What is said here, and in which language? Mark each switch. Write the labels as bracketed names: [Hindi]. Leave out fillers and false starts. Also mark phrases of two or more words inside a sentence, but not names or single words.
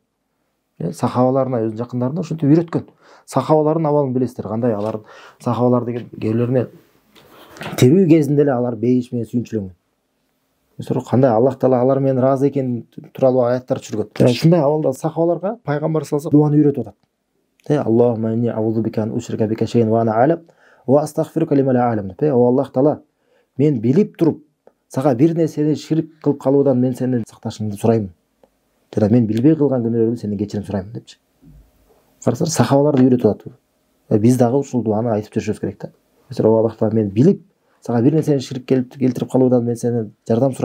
[Kyrgyz] Сахабаларына, өзүнүн жакындарына ушинтип үйрөткөн. Сахабалардын абалын билесиздер, кандай алар сахабалар деген кээрлерине тирүү кезинде эле алар бейиш менен сүйүнчүлөнгөн. Кандай Аллах Таала алар менен ыраазы экени тууралуу аяттар түшүргөн. Ушундай абалда сахабаларга пайгамбар [Arabic] صلى الله عليه [Kyrgyz] дуаны үйрөтүп атат. [Arabic] اللهم إني أعوذ بك أن أشرك بك شيئا وأنا أعلم وأستغفرك لما لا أعلم. [Kyrgyz] О Аллах Таала, мен билип туруп сага бир нерсени ширк кылып калуудан мен сенден сакташыңды сурайм. Жана мен билбей кылган күнөөлөрдөн сенден кечирим сурайм депчи. Карасаңдар, сахабаларды үйрөтүп атат. Биз дагы ушул дуаны айтып жүрүшүбүз керек да. О Аллах Таала, мен билип сага бир нерсени ширк келтирип калуудан мен сенден жардам сурайм.